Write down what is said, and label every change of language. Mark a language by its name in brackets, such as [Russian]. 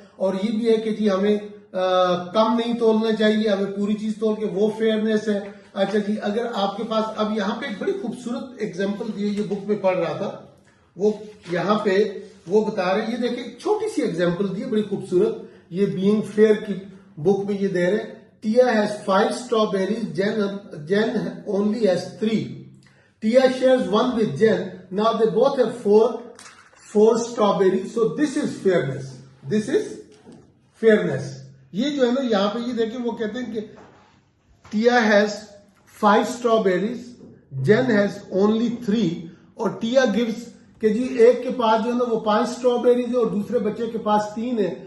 [Urdu] اور یہ بھی ہے کہ جی ہمیں کم نہیں تولنا چاہیے, ہمیں پوری چیز تول کے, وہ فیئرنیس ہے. اچھا جی, اگر آپ کے پاس اب یہاں پہ ایک بڑی خوبصورت اگزامپل دی ہے, یہ بک میں پڑھ رہا تھا, وہ یہاں پہ وہ بتا رہے ہیں. یہ دیکھیں چھوٹی سی اگزامپل دی ہے بڑی خوبصورت, یہ بینگ فیئر کی بک میں یہ دے رہے ہیں. [English] Tia has 5 strawberries, Jen only has 3. Tia shares one with Jen. Now they both have four strawberries. So this is fairness. This is fairness. [Urdu] یہ جو ہے نا یہاں پہ یہ دیکھیں وہ کہتے ہیں کہ [English] Tia has 5 strawberries, Jen has only 3. [Urdu] اور [English] Tia gives [Urdu] کہ جی ایک کے پاس جو ہے نا وہ 5 اسٹرابیریز ہے اور دوسرے بچے کے پاس 3 ہے.